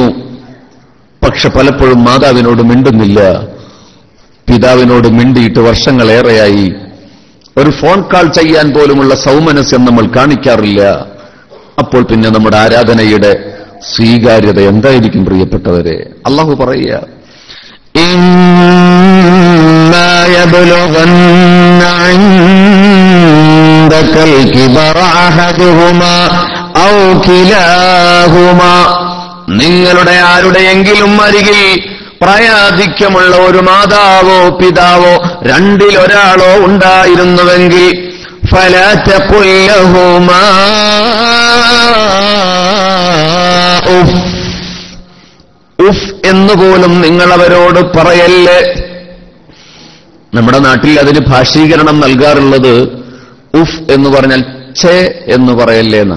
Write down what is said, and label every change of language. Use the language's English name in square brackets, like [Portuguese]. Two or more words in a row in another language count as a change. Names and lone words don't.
[Malayalam] പക്ഷെ പലപ്പോഴും മാതാവിനോട് മിണ്ടുന്നില്ല, പിതാവിനോട് മിണ്ടിയിട്ട് വർഷങ്ങളേറെയായി. ഒരു ഫോൺ കോൾ ചെയ്യാൻ പോലുമുള്ള സൗമനസ്യം നമ്മൾ കാണിക്കാറില്ല. അപ്പോൾ പിന്നെ നമ്മുടെ ആരാധനയുടെ സ്വീകാര്യത എന്തായിരിക്കും പ്രിയപ്പെട്ടവരെ? അല്ലാഹു പറയുക, [Arabic] إما يبلغن عندك الكبر أحدهما أو كلاهما. [Malayalam] നിങ്ങളുടെ ആരുടെയെങ്കിലും അരികിൽ പ്രായാധിക്യമുള്ള ഒരു മാതാവോ പിതാവോ രണ്ടിലൊരാളോ ഉണ്ടായിരുന്നുവെങ്കിൽ [Arabic] فلا تقل لهما [Malayalam] ഉഫ് എന്നുപോലും നിങ്ങൾ അവരോട് പറയല്ലേ. നമ്മുടെ നാട്ടിൽ അതിന് ഭാഷീകരണം നൽകാറുള്ളത് ഉഫ് എന്ന് പറഞ്ഞാൽ ഛേ എന്ന് പറയല്ലേ എന്ന്.